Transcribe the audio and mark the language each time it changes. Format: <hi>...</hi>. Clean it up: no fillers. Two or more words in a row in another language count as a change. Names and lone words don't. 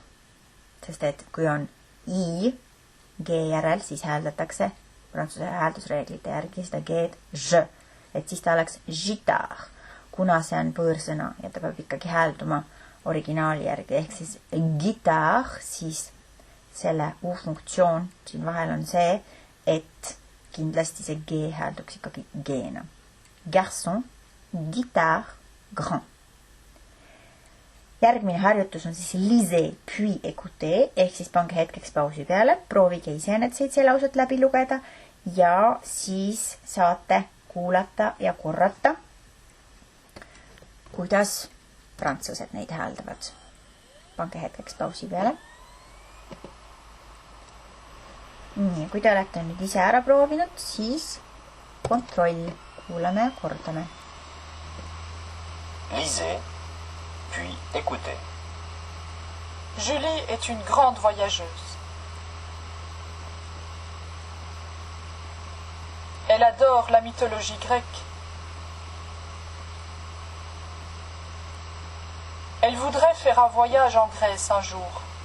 <et>Sest et kui on I G järel, siis hääldatakse prantsuse hääldusreeglite järgi seda G-d J. Et siis ta oleks guitare, kuna see on võõrsõna ja ta peab ikkagi häälduma originaali järgi. Ehk siis guitare, siis selle U-funktsioon siin vahel on see, et kindlasti see G häälduks ikkagi G-na.</et> <fr>Garçon, guitare, grand.</fr> <et>Järgmine harjutus on siis</et> <fr>lisez, puis écoutez,</fr> <et>ehk siis pange hetkeks pausi peale, proovige ise need 7 lauset läbi lugeda ja siis saate kuulata ja korrata, kuidas prantslased neid hääldavad. Pange hetkeks pausi peale. Nii, kui te olete nüüd ise ära proovinud, siis kontroll. Kuulame ja kordame.</et> <fr>Lisez, puis écoutez. Julie est une grande voyageuse. Elle adore la mythologie grecque. Elle voudrait faire un voyage en Grèce un jour.</fr>